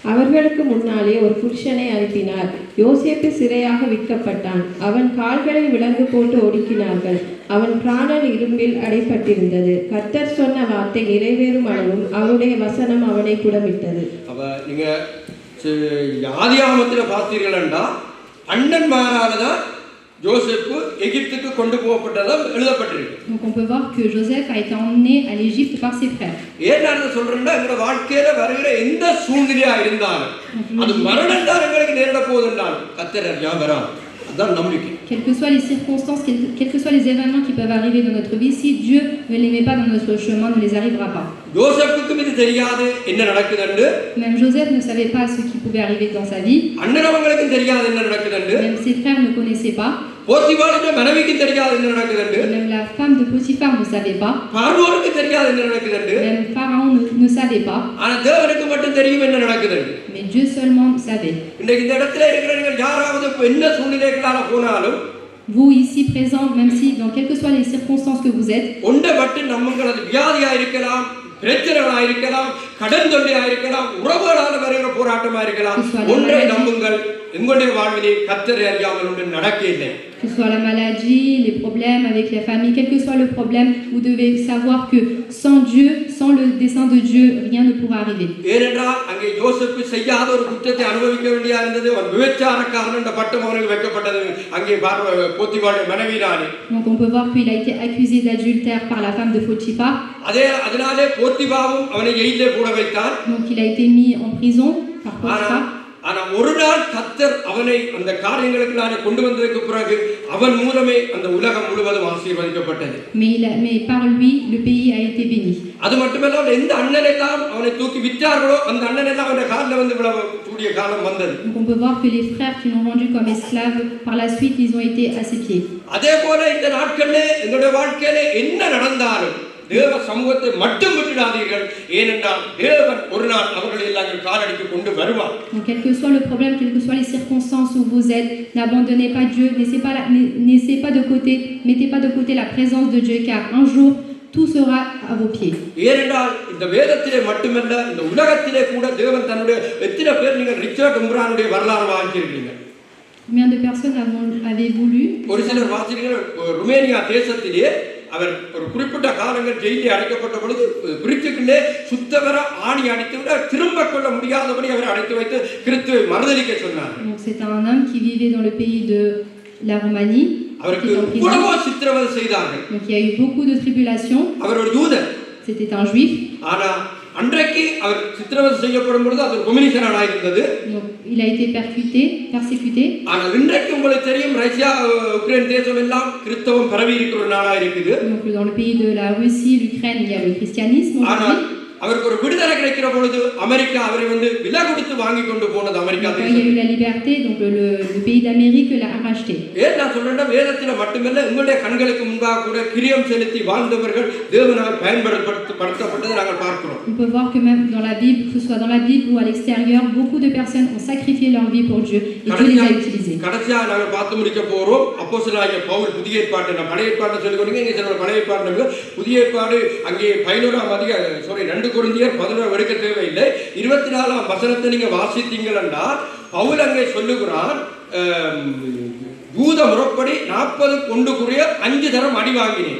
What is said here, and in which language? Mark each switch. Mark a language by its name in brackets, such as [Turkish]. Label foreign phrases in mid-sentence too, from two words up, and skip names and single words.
[Tamil] அவர்களுக்கு முன்னாலே ஒரு புருஷனை அனுப்பினார். யோசேப்பு சிறையாக விற்கப்பட்டான். அவன் கால்களை விலங்கு போட்டு ஒடுக்கினார்கள். அவன் பிராணன் இரும்பில் அடைப்பட்டிருந்தது. கர்த்தர் சொன்ன வார்த்தை நிறைவேறும் அளவும் அவருடைய வசனம் அவனை புடமிட்டது. அப்ப நீங்க ஆதியாகமத்துல பார்த்தீர்கள் என்றால் அண்ணன்மாரால தான் யோசேப்பு எகிப்துக்கு கொண்டு போகப்பட்டதா எழுதப்பட்டிருக்கு. [French] Donc on peut voir que Joseph a été emmené à l'Égypte par ses frères. [Tamil] ஏன் சொல்றேன்னா எங்க வாழ்க்கையில வருகிற எந்த சூழ்நிலையா இருந்தாலும் அது மரணம் தான் எங்களுக்கு நேரிட போகுதுன்றாலும் கர்த்தர் ஞாபகம் அதான் நம்பிக்கை. [French] Quelles que soient les circonstances, quels que soient les événements qui peuvent arriver dans notre vie, si Dieu ne les met pas dans notre chemin, ne les arrivera pas. [Tamil] யோசேப்புக்கு இது தெரியாது என்ன நடக்குதுன்னு. [French] Même Joseph ne savait pas ce qui pouvait arriver dans sa vie. [Tamil] அண்ணனவங்களுக்கு தெரியாது என்ன நடக்குதுன்னு. [French] Même ses frères ne connaissaient pas. [Tamil] போத்திபாருடைய மனைவிக்கு தெரியாது என்ன நடக்குதுன்னு. [French] Même la femme de Potiphar ne savait pas. [Tamil] பார்வோனுக்கு தெரியாது என்ன நடக்குதுன்னு. [French] Même Pharaon ne savait pas. [Tamil] ஆனா தேவனுக்கு மட்டும் தெரியும் என்ன நடக்குதுன்னு. [French] Mais Dieu seulement savait. [Tamil] இன்னைக்கு இந்த இடத்துல இருக்கிறவங்க யாராவது என்ன சூழ்நிலைகளால போனாலும் [French] vous ici présents, même si dans quelles que soient les circonstances que vous êtes, [Tamil] ஒன்றை மட்டும் நம்மங்களது வியாதியா இருக்கலாம், பிரச்சனைகளா இருக்கலாம், கடன் தொல்லையா இருக்கலாம், உறவுகளால வருகிற போராட்டமா இருக்கலாம், ஒன்றை நம்புங்கள், உங்களுடைய வாழ்விலே கர்த்தரை அறியாமல் ஒன்று நடக்க இல்லை. [French] Que ce soit la maladie, les problèmes avec la famille, quel que soit le problème, vous devez savoir que sans Dieu, sans le dessein de Dieu, rien ne pourra arriver. [Tamil] ஏனென்றால் அங்கே யோசேப்பு செய்யாத ஒரு குற்றத்தை அனுபவிக்க வேண்டியா இருந்தது. அவர் விபச்சாரக்காரன் என்ற பட்டம் அவனுக்கு வைக்கப்பட்டது அங்கே போத்திபாருடைய மனைவியினாலே. [French] Donc on peut voir qu'il a été accusé d'adultère par la femme de Potiphar. [Tamil] அதனாலே போத்திபாவும் அவனை ஜெயிலே போட வைத்தான். [French] Donc il a été mis en prison par Potiphar. [Tamil] ஆனா ஒரு நாள் கர்த்தர் அவனை அந்த காரியங்களுக்குள்ளான கொண்டு வந்ததற்கு பிறகு அவன் மூலமே அந்த உலகம் முழுவதும் ஆசீர்வதிக்கப்பட்டது. [French] Mais par lui le pays a été béni. [Tamil] அது மட்டுமல்ல எந்த அண்ணன் எல்லாம் அவனை தூக்கி விற்றார்களோ அந்த அண்ணன் எல்லாம் அவனுடைய காலில் வந்து விழக்கூடிய காலம் வந்தது. [French] Donc on peut voir que les frères qui l'ont vendu comme esclave, par la suite ils ont été à ses pieds. [Tamil] அதே போல இந்த நாட்களிலே எங்களுடைய வாழ்க்கையிலே என்ன நடந்தாலும் தேவ சமூகத்தை மட்டும் விட்டுடாதீர்கள். ஏனென்றால் தேவன் ஒரு நாள் அவர்களை எல்லாம் காலடிக்கு கொண்டு வருவார். [French] Donc quel que soit le problème, quelles que soient les circonstances où vous êtes, n'abandonnez pas Dieu, laissez pas de côté, mettez pas de côté la présence de Dieu, car un jour tout sera à vos pieds. [Tamil] ஏனென்றால் இந்த வேதத்திலே மட்டுமல்ல இந்த உலகத்திலே கூட தேவன் தன்னுடைய எத்தனை பேர் நீங்கள் ரிச்சர்ட் உம்ரானுடைய வரலாறு வாசிச்சிருக்கீங்க? [French] Combien de personnes avez-vous lu? [Tamil] ஒரு சிலர் வாசிக்கிறீர்கள். ருமேனியா தேசத்திலே அவர் ஒரு குறிப்பிட்ட காலங்கள் ஜெயிலில் அடைக்கப்பட்ட பொழுது பிரிச்சுக்குள்ளே சுத்தவர ஆணி அடித்து விட திரும்ப கொள்ள முடியாதபடி அவர் அடைத்து வைத்து கிறிஸ்துவை மறுதலிக்க சொன்னார். [French] C'est un homme qui vivait dans le pays de la Roumanie. [Tamil] அவருக்கு எவ்வளவோ சித்திரவதை செய்தார்கள். [French] Donc il y a eu beaucoup de tribulations. [Tamil] அவர் ஒரு யூதன். [French] C'était un juif. [Tamil] ஆனா அன்றைக்கு அவர் சித்திரவதை செய்யப்படும் பொழுது அது கம்யூனிஸ்டாக இருந்தது. [French] Donc il a été persécuté. [Tamil] ஆனா இன்றைக்கு உங்களுக்கு தெரியும் ரஷ்யா உக்ரைன் தேசம் எல்லாம் கிறிஸ்தவம் பரவி இருக்கிற நாளா இருக்குது. [French] Donc dans le pays de la Russie, l'Ukraine, il y a le christianisme aujourd'hui. [Tamil] அவருக்கு ஒரு விடுதலை கிடைக்கிற பொழுது அமெரிக்கா அவரை வந்து விலை கொடுத்து வாங்கி கொண்டு போனது அமெரிக்கா தேசம். [French] Il y a eu la liberté, donc le pays d'Amérique l'a racheté. [Tamil] ஏன் நான் சொல்றேன்னா வேதத்துல மட்டுமல்ல உங்களுடைய கண்களுக்கு முன்பாக கூட கிரியம் செலுத்தி வாழ்ந்தவர்கள் தேவனால் பயன்படுத்தப்பட்டதை நாங்கள் பார்க்கிறோம். [French] On peut voir que même dans la Bible, que ce soit dans la Bible ou à l'extérieur, beaucoup de personnes ont sacrifié leur vie pour Dieu et Dieu les a utilisés. [Tamil] கடைசியா நாங்கள் பார்த்து முடிக்க போறோம். அப்போஸ்தலனாகிய பவுல் புதிய ஏற்பாட்டை நான் பழைய ஏற்பாட்டை சொல்லிக் கொடுங்க. இங்கே சில பழைய ஏற்பாடு புதிய ஏற்பாடு அங்கே 2 கொரிந்தியர் 11 எடுக்க தேவையில்லை. 24ஆம் வசனத்தை நீங்க வாசித்தீங்கன்னா பவுல் அங்கே சொல்லுகிறான் யூத முறைப்படி 40 கொண்டுக்குரிய 5 தரம் அடி வாங்கினேன்.